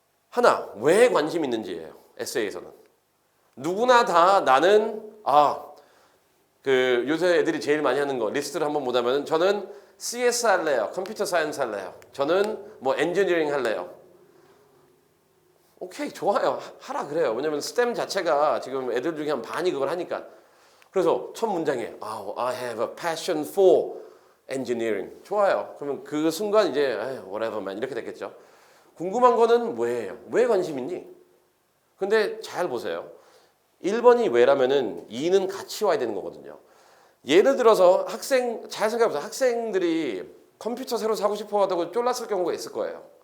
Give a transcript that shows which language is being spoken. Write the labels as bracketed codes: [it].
[ko] 하나, 왜 관심 있는지예요. 에세이에서는. 누구나 다 나는 그 요새 애들이 제일 많이 하는 거 리스트를 한번 보자면은 저는 CS 할래요. 컴퓨터 사이언스 할래요. 저는 뭐 엔지니어링 할래요. 오케이, 좋아요. 하라 그래요. 왜냐면 스템 자체가 지금 애들 중에 한 반이 그걸 하니까. 그래서 첫 문장에 [en] I have a passion for engineering. [ko] 좋아요. 그러면 그 순간 이제 [en] whatever man [ko] 이렇게 됐겠죠. 궁금한 거는 뭐예요? 왜 관심 있니? 근데 잘 보세요. 1번이 왜라면은 2는 같이 와야 되는 거거든요. 예를 들어서 잘 생각해보세요. 학생들이 컴퓨터 새로 사고 싶어 하다고 쫄랐을 경우가 있을 거예요.